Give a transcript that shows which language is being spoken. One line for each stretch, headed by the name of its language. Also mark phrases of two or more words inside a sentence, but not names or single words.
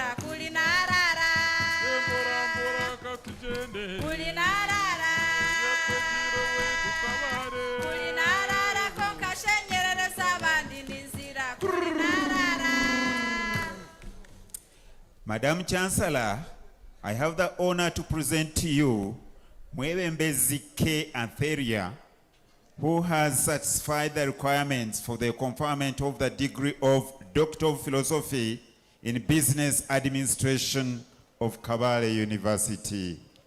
Chiga: Kuli narara. Kuli narara. Kuli narara kokashenyereza abandi n'inzira. Kuli narara.
English: Madam Chancellor, I have the honor to present to you Mwebembezi K. Antheria, who has satisfied the requirements for the conferment of the degree of Doctor of Philosophy in Business Administration of Kabale University.